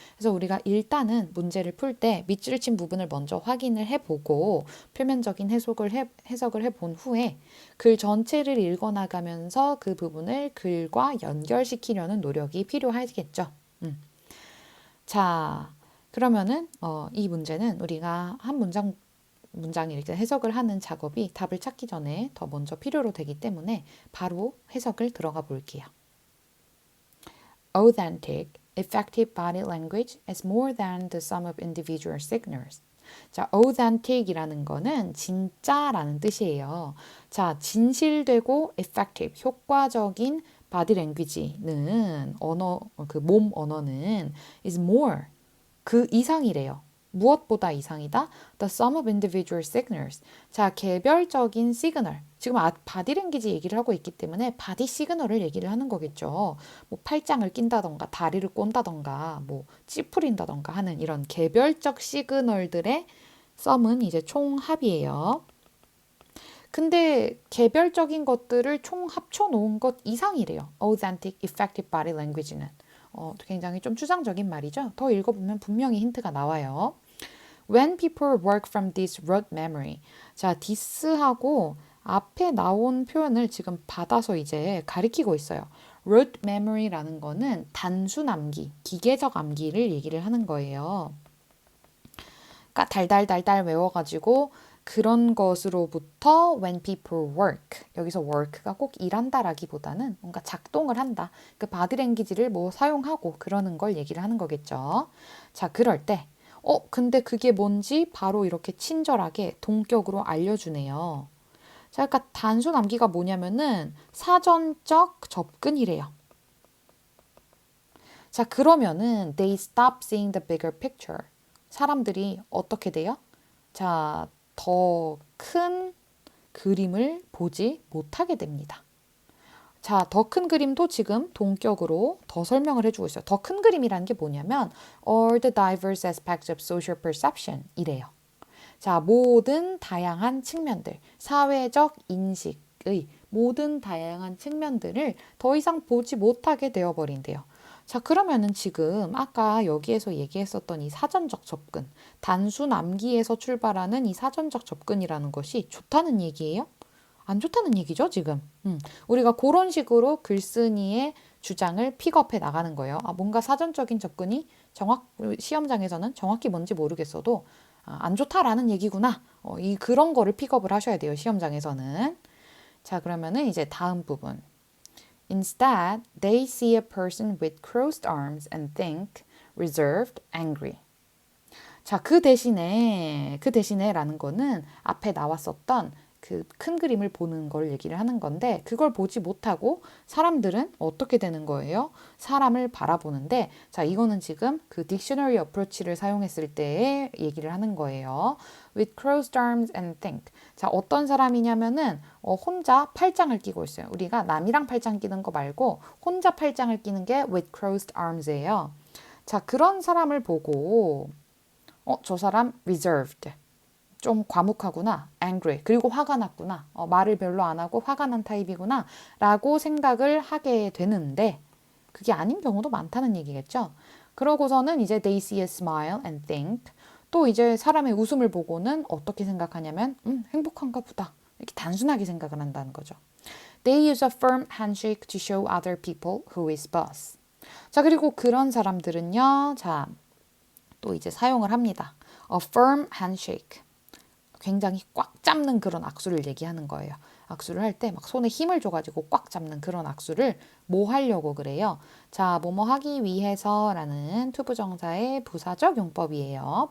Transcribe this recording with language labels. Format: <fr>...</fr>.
<ko>그래서 우리가 일단은 문제를 풀 때 밑줄 친 부분을 먼저 확인을 해보고 표면적인 해석을 해본 후에 글 전체를 읽어나가면서 그 부분을 글과 연결시키려는 노력이 필요하겠죠. 자, 그러면은 이 문제는 우리가 한 문장을 이렇게 해석을 하는 작업이 답을 찾기 전에 더 먼저 필요로 되기 때문에 바로 해석을 들어가 볼게요.</ko> <en>Authentic, effective body language is more than the sum of individual signals.</en> <ko>자, authentic이라는 거는 진짜라는 뜻이에요. 자, 진실되고 effective, 효과적인 body language는 그 몸 언어는</ko> <en>is more,</en> <ko>그 이상이래요. 무엇보다 이상이다?</ko> <en>The sum of individual signals.</en> <ko>자, 개별적인 시그널. 지금 바디랭귀지 얘기를 하고 있기 때문에 바디 시그널을 얘기를 하는 거겠죠. 뭐 팔짱을 낀다던가 다리를 꼰다던가 뭐 찌푸린다던가 하는 이런 개별적 시그널들의 sum은 이제 총합이에요. 근데 개별적인 것들을 총 합쳐 놓은 것 이상이래요.</ko> <en>Authentic, effective body language는.</en> <ko>굉장히 좀 추상적인 말이죠. 더 읽어보면 분명히 힌트가 나와요.</ko> <en>When people work from this rote memory.</en> <ko>자, this하고 앞에 나온 표현을 지금 받아서 이제 가리키고 있어요. rote memory라는 거는 단순 암기, 기계적 암기를 얘기를 하는 거예요. 그러니까 달달달달 외워가지고 그런 것으로부터</ko> <en>when people work,</en> <ko>여기서 work가 꼭 일한다라기보다는 뭔가 작동을 한다. 그 바디랭귀지를 뭐 사용하고 그러는 걸 얘기를 하는 거겠죠. 자, 그럴 때 근데 그게 뭔지 바로 이렇게 친절하게 동격으로 알려주네요. 자, 그러니까 단순 암기가 뭐냐면은 사전적 접근이래요. 자, 그러면은</ko> <en>they stop seeing the bigger picture.</en> <ko>사람들이 어떻게 돼요? 자, 더 큰 그림을 보지 못하게 됩니다. 자, 더 큰 그림도 지금 동격으로 더 설명을 해주고 있어요. 더 큰 그림이라는 게 뭐냐면</ko> <en>all the diverse aspects of social perception</en> <ko>이래요. 자, 모든 다양한 측면들, 사회적 인식의 모든 다양한 측면들을 더 이상 보지 못하게 되어버린대요. 자, 그러면은 지금 아까 여기에서 얘기했었던 이 사전적 접근, 단순 암기에서 출발하는 이 사전적 접근이라는 것이 좋다는 얘기예요? 안 좋다는 얘기죠, 지금. 우리가 그런 식으로 글쓴이의 주장을 픽업해 나가는 거예요. 뭔가 사전적인 접근이 시험장에서는 정확히 뭔지 모르겠어도 안 좋다라는 얘기구나. 그런 거를 픽업을 하셔야 돼요, 시험장에서는. 자, 그러면은 이제 다음 부분.</ko> <en>Instead, they see a person with crossed arms and think reserved, angry.</en> <ko>자, 그 대신에라는 거는 앞에 나왔었던 그 큰 그림을 보는 걸 얘기를 하는 건데 그걸 보지 못하고 사람들은 어떻게 되는 거예요? 사람을 바라보는데 자, 이거는 지금 그 딕셔너리 어프로치를 사용했을 때의 얘기를 하는 거예요.</ko> <en>With crossed arms and think.</en> <ko>자, 어떤 사람이냐면은 혼자 팔짱을 끼고 있어요. 우리가 남이랑 팔짱 끼는 거 말고 혼자 팔짱을 끼는 게</ko> <en>with crossed arms</en> <ko>예요. 자, 그런 사람을 보고 저 사람 reserved. 좀 과묵하구나, angry, 그리고 화가 났구나, 말을 별로 안 하고 화가 난 타입이구나, 라고 생각을 하게 되는데, 그게 아닌 경우도 많다는 얘기겠죠? 그러고서는 이제</ko> <en>they see a smile and think,</en> <ko>또 이제 사람의 웃음을 보고는 어떻게 생각하냐면, 행복한가 보다. 이렇게 단순하게 생각을 한다는 거죠.</ko> <en>They use a firm handshake to show other people who is boss.</en> <ko>자, 그리고 그런 사람들은요, 자, 또 이제 사용을 합니다.</ko> <en>A firm handshake.</en> <ko>굉장히 꽉 잡는 그런 악수를 얘기하는 거예요. 악수를 할 때 막 손에 힘을 줘가지고 꽉 잡는 그런 악수를 뭐 하려고 그래요? 자, 뭐뭐 하기 위해서라는 투부정사의 부사적 용법이에요.</ko>